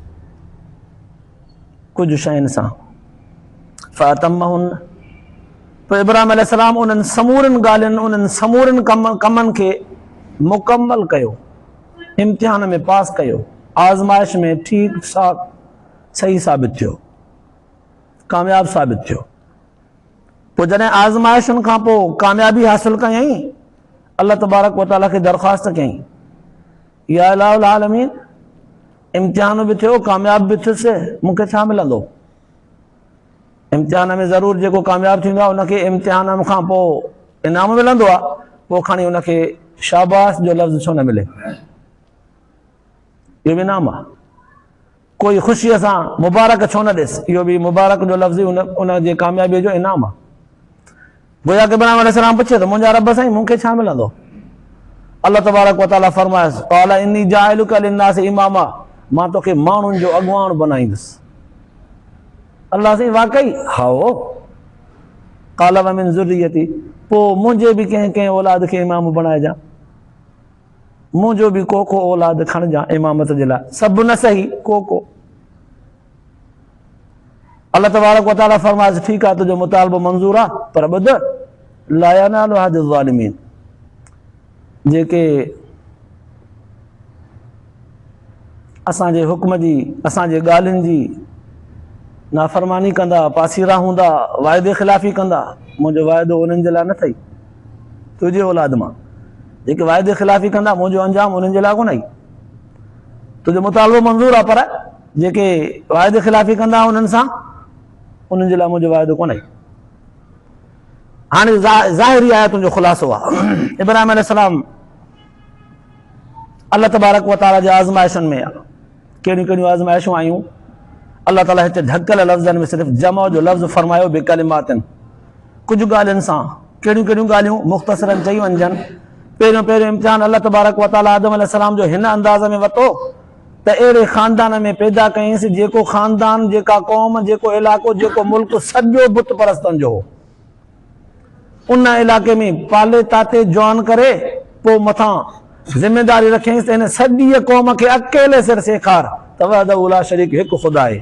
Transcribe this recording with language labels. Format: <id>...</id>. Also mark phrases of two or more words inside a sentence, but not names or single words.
<sd>कुझु शयुनि सां, फ़अतम्महुन, पोइ इब्राहिम अलैहिस्सलाम उन्हनि समूरनि ॻाल्हियुनि, उन्हनि समूरनि कमनि खे मुकमल कयो, इम्तिहान में पास कयो, आज़माइश में ठीक सही साबित थियो, कामयाब साबित थियो। पोइ जॾहिं आज़माइशुनि खां पोइ कामयाबी हासिल कयईं, अल्लाह</sd> <ar>تبارك وتعالى</ar> <sd>खे दरख़्वास्त कयईं,</sd> <ar>يا إله العالمين,</ar> <sd>इम्तिहान बि थियो, कामयाब बि थियुसि, मूंखे छा मिलंदो? इम्तिहान में ज़रूरु जेको कामयाब थींदो आहे उनखे इम्तिहान खां पोइ इनाम मिलंदो आहे, पोइ खणी उनखे शाबाश जो लफ़्ज़ छो न मिले? इहो बि इनाम आहे। कोई ख़ुशीअ सां मुबारक छो न ॾिस? इहो बि मुबारक जो लफ़्ज़ उन जे कामयाबीअ जो इनाम आहे। गोया कि इब्राहिम अलैहिस्सलाम पुछे त मुंहिंजा रब साईं मूंखे छा मिलंदो? अल्लाह</sd> <ar>تبارك وتعالى</ar> <sd>फरमायसि,</sd> <ar>قال إني جاعلك للناس إماما,</ar> <sd>मां तोखे माण्हुनि जो अॻुवाण बनाईंदुसि। अल्लाह साईं वाकई? हाओ।</sd> <ar>قال ومن ذريتي,</ar> <sd>पोइ मुंहिंजे बि कंहिं औलाद खे इमाम बणाइजां, मुंहिंजो बि को औलाद खणजां इमामत जे लाइ, सभु न सही, को। अल्लाह</sd> <ar>تبارك وتعالى</ar> <sd>फरमायसि, ठीकु आहे, तुंहिंजो मुतालबो मंज़ूर आहे, पर ॿुध,</sd> <ar>لا ينال عهدي الظالمين,</ar> <sd>जेके असांजे हुक्म जी, असांजे ॻाल्हियुनि जी नाफ़रमानी कंदा, पासीरा हूंदा, वाइदे ख़िलाफ़ी कंदा, मुंहिंजो वाइदो उन्हनि जे लाइ न अथई, तुंहिंजे औलाद मां जेके वाइदे ख़िलाफ़ी कंदा, मुंहिंजो अंजाम उन्हनि जे लाइ कोन आई। तुंहिंजो मुतालबो मंज़ूर आहे, पर जेके वाइदे ख़िलाफ़ी कंदा उन्हनि सां, उन्हनि जे लाइ मुंहिंजो वाइदो कोन आई। हाणे ज़ाहिरी आयतुनि जो ख़ुलासो आहे, इब्राहिम अलैहिस्सलाम अल्लाह</sd> <ar>تبارك وتعالى</ar> <sd>जे आज़माइशुनि में आहे। कहिड़ियूं कहिड़ियूं आज़माइशूं आयूं? अल्लाह ताला हिते ढकियल लफ़्ज़नि में सिर्फ़ु जमा जो लफ़्ज़ फरमायो, बेकलिमातिन, कुझु ॻाल्हियुनि सां। कहिड़ियूं कहिड़ियूं ॻाल्हियूं? मुख़्तसरनि चई वञजनि। पहिरियों इम्तिहान अल्लाह</sd> <ar>تبارك وتعالى</ar> <sd>आदम अलैहिस्सलाम जो हिन अंदाज़ में वरितो त अहिड़े ख़ानदान में पैदा कयईंसि जेको ख़ानदान, जेका क़ौम, जेको इलाइक़ो, जेको मुल्क सॼो बुत परस्तनि जो हो। उन इलाइक़े में पाले ताते जवान करे पोइ मथां ज़िमेदारी रखियईंसि त हिन सॼी क़ौम खे अकेले सिर सेखार त</sd> <ar>وحده لا شريك,</ar> <sd>हिकु ख़ुदा आहे।</sd>